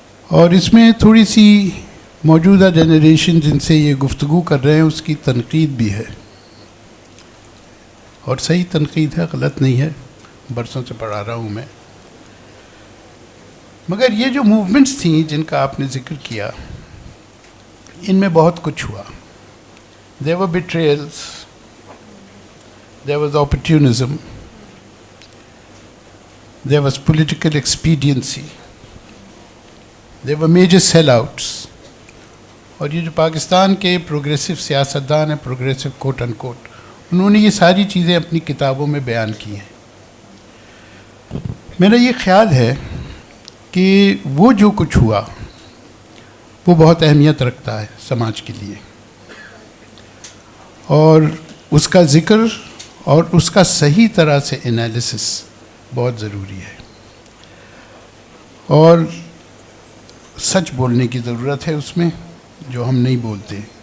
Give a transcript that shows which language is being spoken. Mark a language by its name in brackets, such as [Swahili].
[Urdu] اور اس میں تھوڑی سی موجودہ جنریشن جن سے یہ گفتگو کر رہے ہیں اس کی تنقید بھی ہے, اور صحیح تنقید ہے, غلط نہیں ہے, برسوں سے پڑھا رہا ہوں میں. مگر یہ جو موومنٹس تھیں جن کا آپ نے ذکر کیا, ان میں بہت کچھ ہوا. [English] There were betrayals, there was opportunism, there was political expediency, there were major sellouts. [Urdu] اور یہ جو پاکستان کے پروگریسو سیاستدان ہیں, پروگریسو [English] quote unquote, [Urdu] انہوں نے یہ ساری چیزیں اپنی کتابوں میں بیان کی ہیں. میرا یہ خیال ہے کہ وہ جو کچھ ہوا وہ بہت اہمیت رکھتا ہے سماج کے لیے، اور اس کا ذکر اور اس کا صحیح طرح سے انالیسس بہت ضروری ہے، اور سچ بولنے کی ضرورت ہے اس میں جو ہم نہیں بولتے.